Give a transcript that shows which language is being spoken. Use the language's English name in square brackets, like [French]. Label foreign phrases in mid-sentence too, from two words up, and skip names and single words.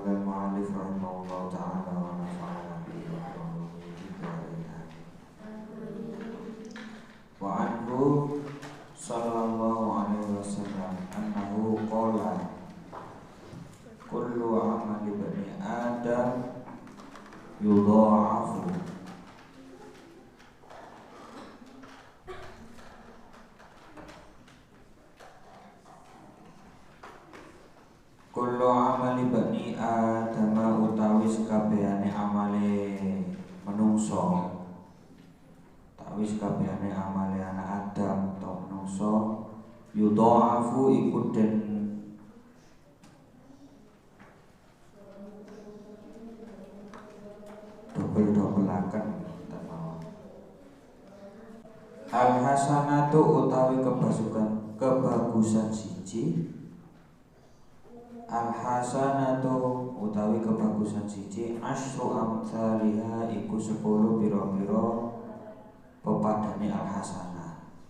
[Arabic] المؤلف رحمه الله تعالى ونفعنا به و وعنه صلى الله عليه وسلم أنه قال كل عمل بني آدم يضاعف كل عمل بني آدم [Javanese] utawi sakabehane amale menungso utawi sakabehane amale anak Adam atau menungso yudha'afu iku den dobel-dobelaken [Arabic] الحسنة [Javanese] utawi kebagusan siji [Arabic] الحسنة [Javanese] utawi kebagusan siji [Arabic] عشر أمثالها [Javanese] iku 10 pira-pira pepadane [Arabic] الحسنة.